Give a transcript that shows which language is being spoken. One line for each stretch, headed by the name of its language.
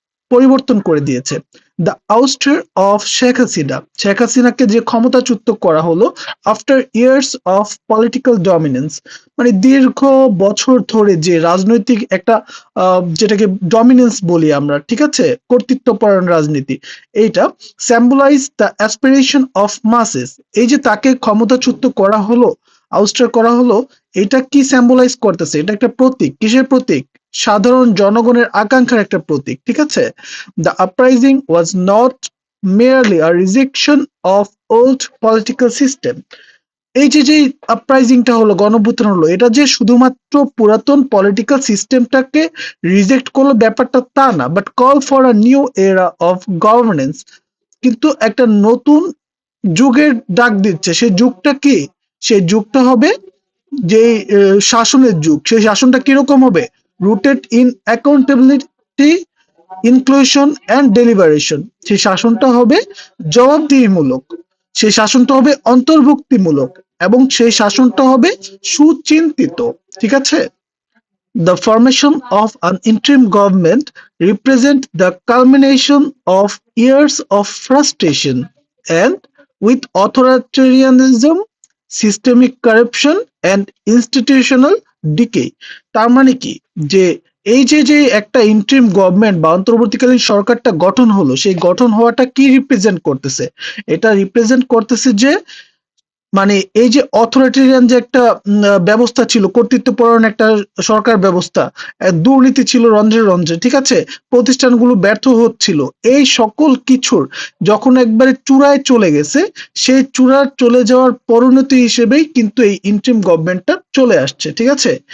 Bangla: পরিবর্তন করে দিয়েছে।
English: the ouster of Sheikh Hasina,
Bangla: শেখ হাসিনাকে যে ক্ষমতাচ্যুত করা হলো
English: after years of political dominance,
Bangla: মানে দীর্ঘ বছর ধরে যে রাজনৈতিক একটা যেটাকে ডমিনেন্স বলি আমরা, ঠিক আছে, কর্তৃত্বপরায়ণ রাজনীতি, এইটা
English: Symbolize the aspiration of masses.
Bangla: এই যে তাকে ক্ষমতাচ্যুত করা হলো, আউস্টার করা হলো, এটা কি স্যাম্বলাইজ করতেছে? এটা একটা প্রতীক। কিসের প্রতীক? সাধারণ জনগণের আকাঙ্ক্ষার একটা প্রতীক। ঠিক আছে?
English: The uprising was not merely a rejection of old political system.
Bangla: এই যে আপরাইজিংটা হলো, গণঅভ্যুত্থান হলো, এটা যে শুধুমাত্র পুরাতন পলিটিক্যাল সিস্টেমটাকে রিজেক্ট করলো ব্যাপারটা তা না,
English: but call for a new era of governance,
Bangla: কিন্তু একটা নতুন যুগের ডাক দিচ্ছে। সেই যুগটা কি? সেই যুগটা হবে যে শাসনের যুগ। সেই শাসনটা কিরকম হবে?
English: Rooted in accountability, inclusion and deliberation.
Bangla: সেই শাসনটা হবে জবাবদিহিমূলক, সেই শাসনটা হবে অন্তর্ভুক্তিমূলক, এবং সেই শাসনটা হবে সুচিন্তিত। ঠিক আছে?
English: The formation of an interim government represent the culmination of years of frustration and with authoritarianism, systemic corruption and institutional decay.
Bangla: তার মানে কি? যে এই যে একটা ইন্টারিম গভর্নমেন্ট বা অন্তর্বর্তীকালীন সরকারটা গঠন হলো, সেই গঠন হওয়াটা কি রিপ্রেজেন্ট করতেছে? এটা রিপ্রেজেন্ট করতেছে যে মানে এই যে অথরিটেরিয়ান যে একটা ব্যবস্থা ছিল, কর্তৃত্বপরায়ণ একটা সরকার ব্যবস্থা, দুর্নীতি ছিল রন্ধ্রে রন্ধ্রে, ঠিক আছে, প্রতিষ্ঠানগুলো ব্যর্থ হচ্ছিল, এই সকল কিছুর যখন একবারে চূড়ায় চলে গেছে, সেই চূড়ায় চলে যাওয়ার পরিণতি হিসেবেই কিন্তু এই ইন্টারিম গভর্নমেন্টটা চলে আসছে। ঠিক আছে?